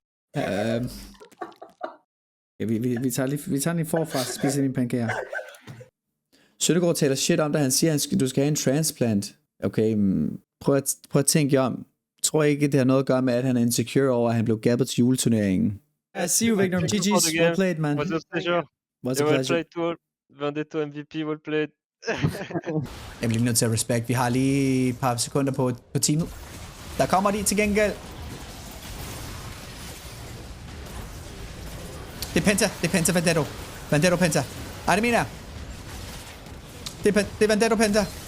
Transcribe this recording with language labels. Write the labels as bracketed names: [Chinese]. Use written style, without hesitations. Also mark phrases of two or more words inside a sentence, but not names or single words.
[Danish] Ja, vi tager lige forfra, så spiser mine pankager. Søndergaard taler shit om, da han siger, at du skal have en transplant. Okay, prøv at tænke jer om. Tror ikke, det har noget at gøre med, at han er insecure over, at han blev gabbet til juleturneringen. [English] I see you, Victor. GG's. Well played, man. What's a pleasure. What's a pleasure. Vendetto MVP, well played. [Danish] Jeg bliver nødt til at respect. Vi har lige et par sekunder på teamet. Der kommer de til gengæld. Det er Penta. Det er Penta Vendetto. Vendetto Penta. Ej, det mener jeg. Det er Vendetto Penta.